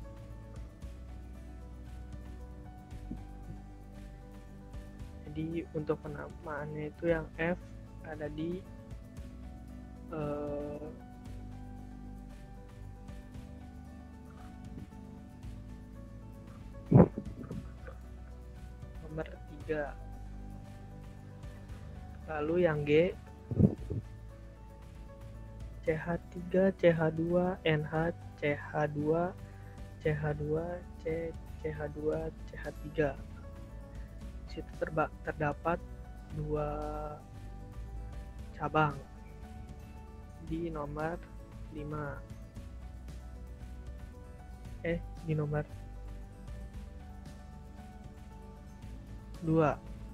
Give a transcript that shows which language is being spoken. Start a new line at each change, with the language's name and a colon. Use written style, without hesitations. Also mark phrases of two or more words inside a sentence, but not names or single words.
Indonesian: Jadi untuk penamaannya itu yang F ada di nomor 3. Lalu yang G, CH3, CH2, NH, CH2, CH2, C, CH2, CH3. Di situ terdapat 2 cabang di nomor 5. Di nomor 2.